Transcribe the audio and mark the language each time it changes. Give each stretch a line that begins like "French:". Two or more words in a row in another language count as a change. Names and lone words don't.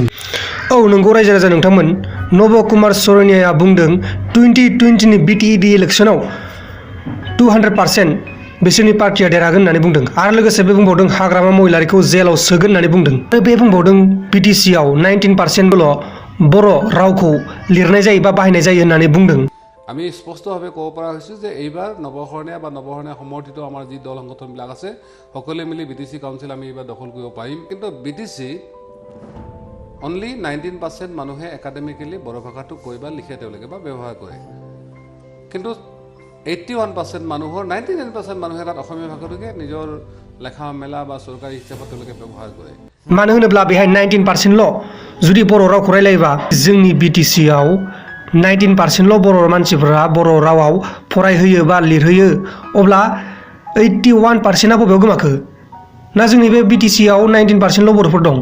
Bodo: औ नंगौ रायजो राजा नोंथांमोन, नब कुमार सरनियाया बुंदों 2020 नि BTAD इलेक्शनाव 200% बिसोरनि पार्टिया देरहागोन होननानै बुंदों आरो लोगोसे बे बुंबावदों हाग्रामा महिलारिखौ जेलाव सोगोन होननानै बुंदों। आरो बे बुंबावदों BTC आव 19%ल' बर' रावखौ लिरनाय जायो बा बाहायनाय जायो होननानै बुंदों।
Assamese: আমি স্পষ্টভাৱে ক'ব পৰা হৈছোঁ যে এইবাৰ নৱশৰণীয়া বা নৱশৰণীয়া সমৰ্থিত আমাৰ যি দল সংগঠনবিলাক আছে সকলোৱে মিলি BTC কাউন্সিল আমি এইবাৰ দখল কৰিব পাৰিম। কিন্তু BTC অনলি 19% মানুহে একাডেমিকেলি বড়ো ভাষাটো কৈ বা লিখে তেওঁলোকে বা ব্যৱহাৰ কৰে, কিন্তু 81% মানুহৰ 99% মানুহে তাত অসমীয়া ভাষাটোকে নিজৰ লেখা মেলা বা চৰকাৰী হিচাপত তেওঁলোকে ব্যৱহাৰ কৰে।
Bodo: मानो होनोब्ला बेहाय 19%ल' जुदि बर' रावखौ रायलायोबा जोंनि BTC आव 19%ल' बर' मानसिफोरा बर' रावाव फरायहोयो बा लिरहोयो, अब्ला 81%आ बबेयाव गोमाखो? ना जोंनि बे BTC आव 19%ल' बर'फोर दं?